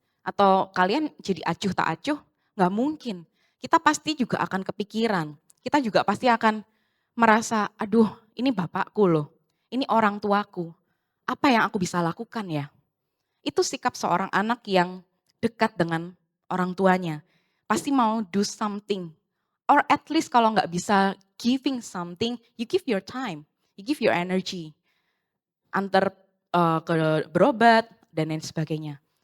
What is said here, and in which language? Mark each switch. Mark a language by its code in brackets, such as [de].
[id] Atau kalian jadi acuh tak acuh? Gak mungkin. Kita pasti juga akan kepikiran. Kita juga pasti akan merasa, aduh ini bapakku loh. Ini orang tuaku. Apa yang aku bisa lakukan ya? Itu sikap seorang anak yang dekat dengan orang tuanya. Pasti mau [en] do something. Or at least [id] kalau nggak bisa [en] giving something, you give your time, you give your energy. [id] Antar ke berobat dan lain sebagainya.